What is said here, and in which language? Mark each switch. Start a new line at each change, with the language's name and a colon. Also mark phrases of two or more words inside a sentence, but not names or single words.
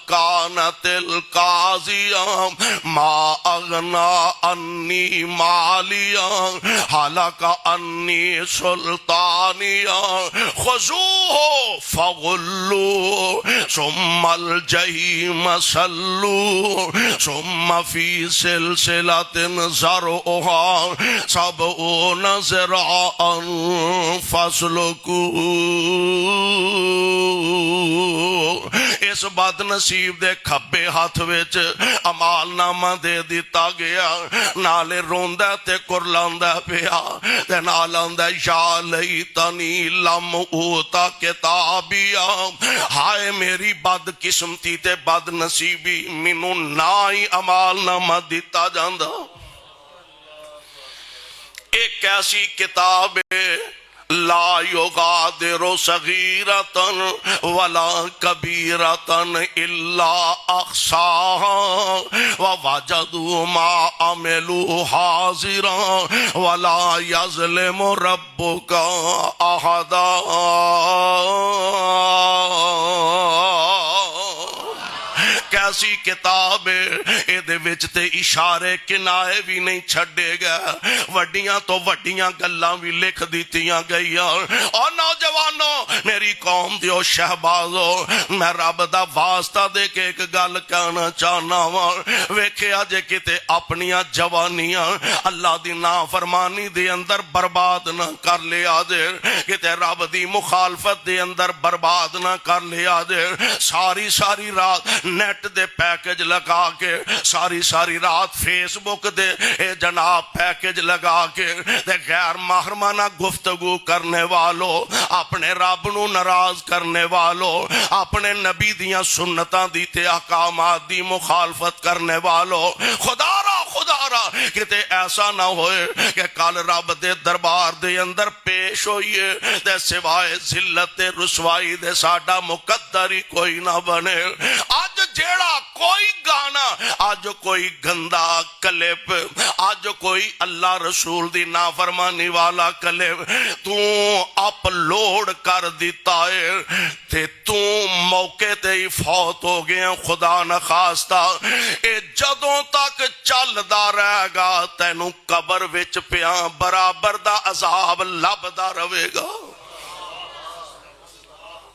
Arabic: كَانَتِ الْقَاضِيَةَ مَا أَغْنَىٰ عَنِّي مَالِيَهْ هَلَكَ عَنِّي سُلْطَانِيَهْ خُذُوهُ فَغُلُّوهُ ثُمَّ الْجَحِيمَ صَلُّوهُ ثُمَّ فِي سِلْسِلَةٍ ذَرْعُهَا 70 ذِرَاعًا فَاسْلُكُوهُ۔
Punjabi: اس بد نصیب دے کھبے ہاتھ وچ اعمال نامہ دے دیتا گیا، نالے روندا تے کرلاندا پیا تے نال آندا
Arabic: یا لیتنی لم اوتا کتابیا،
Punjabi: ہائے میری بد قسمتی تے بد نصیبی، مینوں نہ ہی اعمال نامہ دیتا جاندا۔
Urdu: ایک ایسی کتاب ہے
Arabic: لا یغادر صغیرۃ ولا کبیرۃ الا احصاها ووجدوا ما عملوا حاضرا ولا یظلم ربک احدا۔
Urdu: کیسی کتاب ہے،
Punjabi: اے دے وچ تے اشارے کنائے بھی نہیں چھڑے گا، وڈیاں تو وڈیاں گلاں بھی لکھ دیتیاں گئیاں۔ اور نوجوانوں میری قوم دیو شہبازو، میں رب دا واسطہ دے کے ایک گل کہنا چاہنا ہوں، ویکھیا جے کتے اپنیاں جوانیاں اللہ دی نافرمانی دے اندر برباد نہ کر لیا جے، کتے رب دی مخالفت دے اندر برباد نہ کر لیا جے، ساری ساری رات نیٹ دے پیکج لگا کے، ساری ساری رات فیس بک دے اے جناب پیکج لگا کے دے غیر محرمانہ گفتگو کرنے والو، اپنے رب نو ناراض کرنے والو، اپنے نبی دیاں سنتاں دی تے احکامات دی مخالفت کرنے والو، خدا را کتے ایسا نہ ہوئے کہ کل رب دے دربار دے اندر پیش ہوئیے دے سوائے ذلت رسوائی دے ساڈا مقدر ہی کوئی نہ بنے۔ آج جیڑا کوئی گانا، آج کوئی گندا کلپ، آج کوئی اللہ رسول دی نافرمانی والا کلپ تو اپلوڈ کر دیتا ہے تے تو موقع تے ہی فوت ہو گیا، خدا نخواستہ اے جدوں تک چلدا رہے گا تینوں قبر وچ پیاں برابر دا عذاب لبدا رہے گا۔